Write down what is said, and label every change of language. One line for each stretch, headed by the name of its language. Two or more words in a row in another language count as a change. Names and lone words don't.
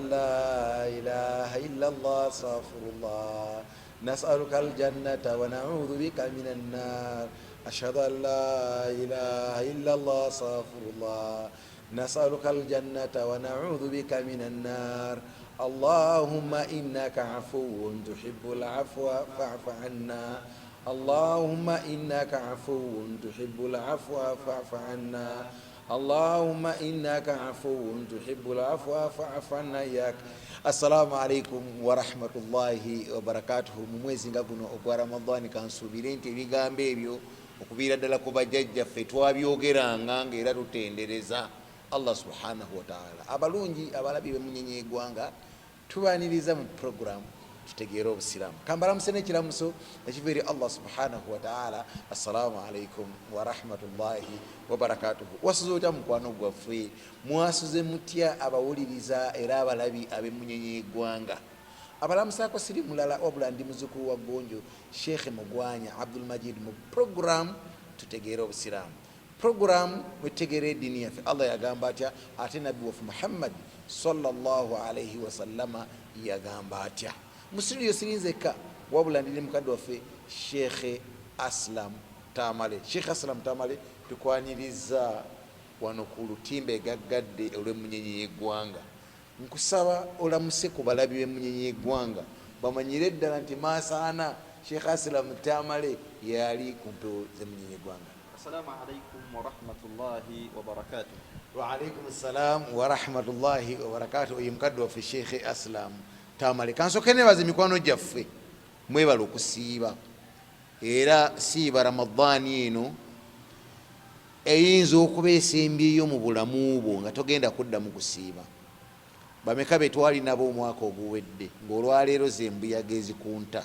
Arabic: لا إله إلا الله أستغفر الله نسألك الجنة ونعوذ بك من النار أشهد أن لا إله إلا الله أستغفر الله نسألك الجنة ونعوذ بك من النار اللهم إنك عفو تحب العفو فاعف عنا اللهم إنك عفو تحب العفو فاعف عنا اللهم إنك عفو تحب العفو فاعف عنا إياك. السلام عليكم ورحمة الله وبركاته.
Ganda: Mu mwezi nga guno ogwa Ramadhani kansubire nti ebigambo ebyo okuviira ddala ku bajjajjaffe twabyogeranga ng'era tutendereza Allah
Arabic: سبحانه وتعالى.
Ganda: Abalungi abalabi b'emunyenye eggwanga tubaaniriza mu program tutegeera obusiraamu. Kambalamuse n'ekiramuso ekiva eri Allah
Arabic: سبحانه وتعالى. السلام عليكم ورحمة الله وبركاته.
Ganda: Wasuze otya mukwano gwaffe? Mwasuze mutya abawuliriza era abalabi ab'emunyenye eggwanga? Abalamusaako siri mulala wabula ndi muzzukulu wa Gonjo Sheikh Mugwanya Abdul Majid mu program tutegeera obusiraamu. Program wetegeera eddiini yaffe Allah yagamba atya, ate nabbi waffe Muhammad
Arabic: صلى الله عليه وسلم
Ganda: yagamba atya. Mu studio sirinzeka wabula ndi mukadde waffe Sheikh Aslam Tamale. Sheikh Aslam Tamale tukwaniriza wano ku lutimbe gaggadde olw'emunyenye y'eggwanga. Nkusaba olamuse ku balabi b'emunyenye y'eggwanga bamanyire ddala nti maasaana Sheikh Aslam Tamale yali ku mpewo z'emunyenye y'eggwanga.
Arabic: السلام عليكم ورحمة الله وبركاته. وعليكم السلام ورحمة الله وبركاته.
Ganda: Oyo mukadde waffe Sheikh Aslam Tamale. Kansooke nebaza mikwano gyaffe mwebala okusiiba era siiba Ramadhaani eno eyinza okuba esembyeyo mu bulamu bwo nga togenda kuddamu kusiiba. Bameka be twali nabo omwaka oguwedde ng'olwaleero zembuyaga ezikunta.